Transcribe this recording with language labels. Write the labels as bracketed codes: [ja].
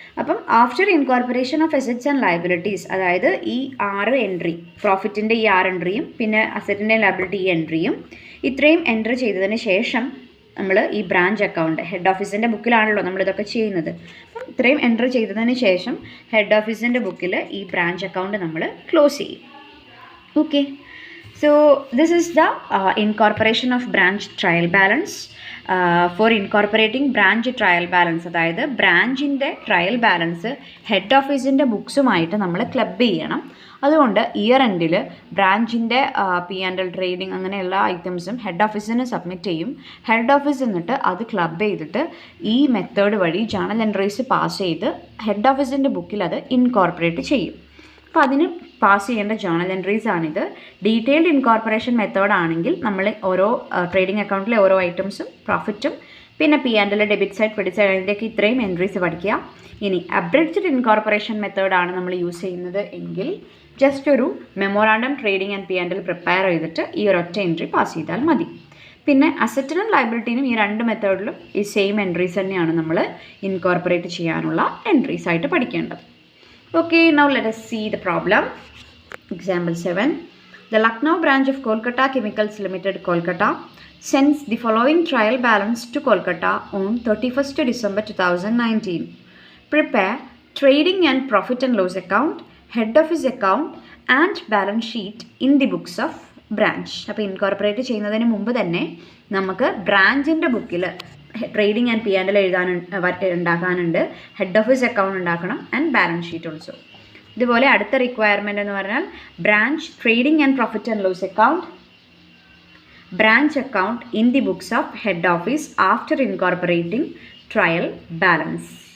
[ml] അപ്പം [en] after incorporation of assets and liabilities, [ml] അതായത് ഈ 6 എൻട്രി, പ്രോഫിറ്റിൻ്റെ ഈ 6 എൻട്രിയും പിന്നെ അസറ്റിൻ്റെ ലയബിലിറ്റി ഈ എൻട്രിയും ഇത്രയും എൻട്രി ചെയ്തതിന് ശേഷം നമ്മൾ ഈ ബ്രാഞ്ച് അക്കൗണ്ട് ഹെഡ് ഓഫീസിൻ്റെ ബുക്കിലാണല്ലോ നമ്മളിതൊക്കെ ചെയ്യുന്നത്. അപ്പം ഇത്രയും എൻട്രി ചെയ്തതിന് ശേഷം ഹെഡ് ഓഫീസിൻ്റെ ബുക്കിൽ ഈ ബ്രാഞ്ച് അക്കൗണ്ട് നമ്മൾ ക്ലോസ് ചെയ്യും. [en] Okay, so this is the incorporation of branch trial balance. For incorporating branch trial balance, [ml] അതായത് ബ്രാഞ്ചിൻ്റെ ട്രയൽ ബാലൻസ് ഹെഡ് ഓഫീസിൻ്റെ ബുക്സുമായിട്ട് നമ്മൾ ക്ലബ് ചെയ്യണം. അതുകൊണ്ട് ഇയർ എൻഡിൽ ബ്രാഞ്ചിൻ്റെ P&L ട്രേഡിംഗ് അങ്ങനെ എല്ലാ ഐറ്റംസും ഹെഡ് ഓഫീസിന് സബ്മിറ്റ് ചെയ്യും. ഹെഡ് ഓഫീസ് എന്നിട്ട് അത് ക്ലബ് ചെയ്തിട്ട് ഈ മെത്തേഡ് വഴി ജേണൽ എൻട്രീസ് പാസ് ചെയ്ത് ഹെഡ് ഓഫീസിൻ്റെ ബുക്കിൽ അത് ഇൻകോർപ്പറേറ്റ് ചെയ്യും. അപ്പോൾ അതിന് പാസ് ചെയ്യേണ്ട ജേണൽ എൻട്രീസ് ആണിത്. ഡീറ്റെയിൽഡ് ഇൻകോർപ്പറേഷൻ മെത്തേഡ് ആണെങ്കിൽ നമ്മൾ ഓരോ ട്രേഡിംഗ് അക്കൗണ്ടിലെ ഓരോ ഐറ്റംസും പ്രോഫിറ്റും പിന്നെ P&L debit side credit side അതിൻ്റെയൊക്കെ ഇത്രയും എൻട്രീസ് പഠിക്കുക. ഇനി അബ്രിഡ്ജ്ഡ് ഇൻകോർപ്പറേഷൻ മെത്തേഡാണ് നമ്മൾ യൂസ് ചെയ്യുന്നത് എങ്കിൽ ജസ്റ്റ് ഒരു memorandum trading and P&L prepare ചെയ്തിട്ട് ഈ ഒരൊറ്റ എൻട്രി പാസ് ചെയ്താൽ മതി. പിന്നെ അസറ്റിനും ലയബിലിറ്റിനും ഈ 2 മെത്തേഡിലും ഈ സെയിം എൻട്രീസ് തന്നെയാണ് നമ്മൾ ഇൻകോർപ്പറേറ്റ് ചെയ്യാനുള്ള എൻട്രീസ് ആയിട്ട് പഠിക്കേണ്ടത്. [en] Okay, now let us see the problem. Example 7. The Lucknow branch of Kolkata Chemicals Limited, Kolkata, sends the following trial balance to Kolkata on 31st December 2019. Prepare trading and profit and loss account, head office account and balance sheet in the books of branch. [ml] അപ്പോൾ incorporate ചെയ്യുന്നതിന് മുമ്പ് തന്നെ നമുക്ക് ബ്രാഞ്ചിൻ്റെ ബുക്കിൽ trading and P&L ഉണ്ടാക്കാനുണ്ട്, head office account ഉണ്ടാക്കണം and balance sheet also. ഇതുപോലെ അടുത്ത [en] requirement [ml] എന്ന് പറഞ്ഞാൽ [en] Branch trading and profit and loss account, branch account in the books of head office after incorporating trial balance.